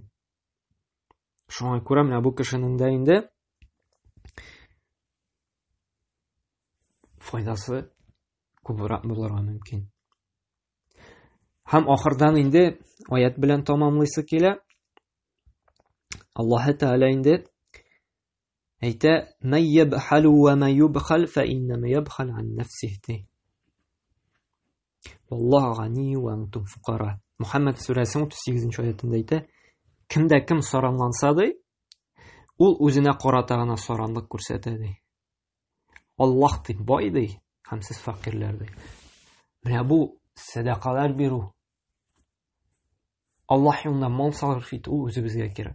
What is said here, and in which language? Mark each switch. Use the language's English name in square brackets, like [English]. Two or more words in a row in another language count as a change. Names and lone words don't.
[Tatar] Шуңа күрә менә бу кешенең дә инде файдасы күбрәк булырга мөмкин. Һәм ахырдан инде аят белән тамамлыйсы килә. Аллаһ Тәгалә инде әйтә: [Arabic] "من يبخل ومن يبخل فإنما يبخل عن نفسه. والله غني وأنتم فقراء." [Tatar] Мухаммад сүрәсенең 38-нче аятында әйтә: "Кемдә кем саранланса ди, ул үзенә карата гына саранлык күрсәтә ди. Аллаһ ди бай ди, һәм сез фақирләр ди." Менә бу садақалар бирү, Аллаһ юлында мал сарыф итү үзебезгә кирәк.